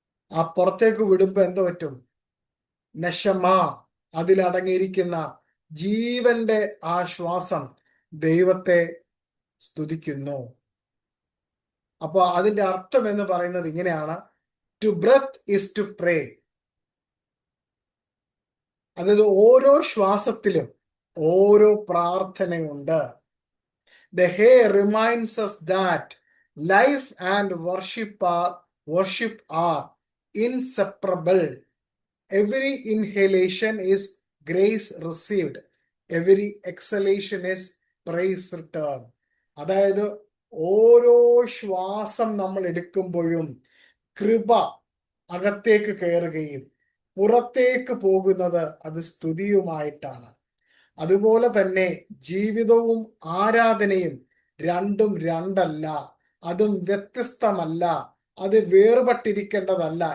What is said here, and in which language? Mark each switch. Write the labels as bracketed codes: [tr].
[ml] ആ പുറത്തേക്ക് വിടുമ്പോ എന്ത് പറ്റും? നശമാ, അതിലടങ്ങിയിരിക്കുന്ന ജീവന്റെ ആ ശ്വാസം ദൈവത്തെ സ്തുതിക്കുന്നു. അപ്പൊ അതിന്റെ അർത്ഥം എന്ന് പറയുന്നത് ഇങ്ങനെയാണ്: [en] To breath is to pray. [ml] അതായത് ഓരോ ശ്വാസത്തിലും ഓരോ പ്രാർത്ഥനയുണ്ട്. [en] The hair reminds us that life and worship are inseparable. Every inhalation is grace received. Every exhalation is praise returned. [ml] അതായത് ഓരോ ശ്വാസം നമ്മൾ എടുക്കുമ്പോഴും കൃപ അകത്തേക്ക് കയറുകയും പുറത്തേക്ക് പോകുന്നത് അത് സ്തുതിയുമായിട്ടാണ്. അതുപോലെ തന്നെ ജീവിതവും ആരാധനയും രണ്ടും രണ്ടല്ല, അതും വ്യത്യസ്തമല്ല, അത് വേർപെട്ടിരിക്കേണ്ടതല്ല.